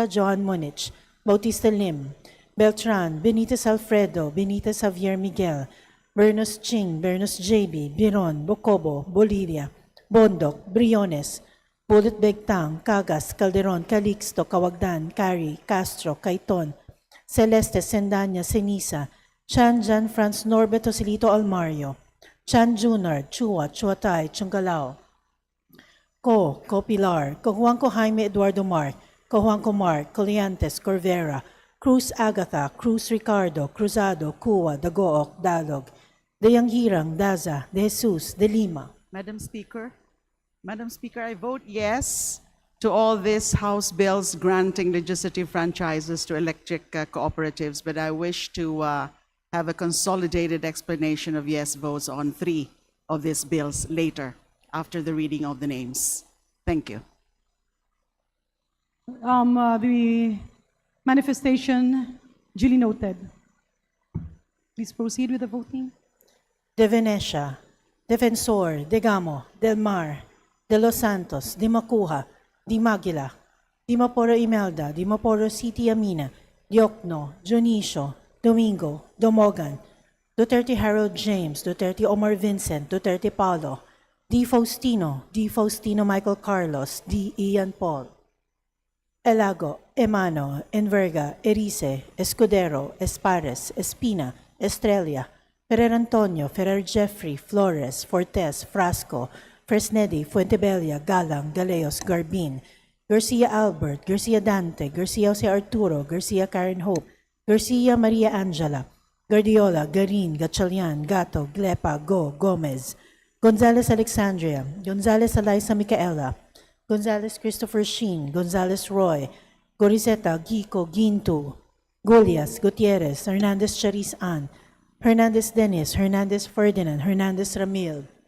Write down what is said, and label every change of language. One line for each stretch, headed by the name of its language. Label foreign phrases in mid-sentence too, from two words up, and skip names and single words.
English: Joan Monich, Bautista Lim, Beltran, Benitez Alfredo, Benitez Javier Miguel, Bernos Ching, Bernos JB, Biron, Bocobo, Bolivia, Bondok, Briones, Bullet Begtang, Cagas, Calderon, Calixto, Cawagdan, Cari, Castro, Caiton, Celeste, Sendanya, Senisa, Chan Jan Franz Norberto Silito Almario, Chan Junard, Chua, Chuatay, Chungalao, Co Pilar, Juanco Jaime Eduardo Mark, Juanco Mark, Coliantes, Corvera, Cruz Agatha, Cruz Ricardo, Cruzado, Cua, Dagook, Dalog, De Yanghirang, Daza, De Jesus, De Lima. Madam Speaker, I vote yes to all these House bills granting legislative franchises to electric cooperatives, but I wish to have a consolidated explanation of yes votes on 3 of these bills later, after the reading of the names. Thank you. The manifestation duly noted. Please proceed with the voting. De Venecia, Defensor, De Gamo, Del Mar, De Los Santos, Di Macuja, Di Maguila, Di Maporo Imelda, Di Maporo City Amina, Diokno, Junicio, Domingo, Domogan, Duterte Harold James, Duterte Omar Vincent, Duterte Paulo, Di Faustino Michael Carlos, Di Ian Paul, Elago, Emano, Enverga, Erice, Escudero, Espares, Espina, Estrella, Ferrer Antonio, Ferrer Jeffrey, Flores, Fortes, Frasco, Fresnedi, Fuentebella, Galang, Galeos, Garbin, Garcia Albert, Garcia Dante, Garcia Jose Arturo, Garcia Karen Hope, Garcia Maria Angela, Guardiola, Garin, Gatchalian, Gato, Glepa, Go, Gomez, Gonzales Alexandria, Gonzales Eliza Micaela, Gonzales Christopher Sheen, Gonzales Roy, Gorizeta, Gico, Gintu, Golias, Gutierrez, Hernandez Charis Ann, Hernandez Dennis, Hernandez Ferdinand, Hernandez Ramil,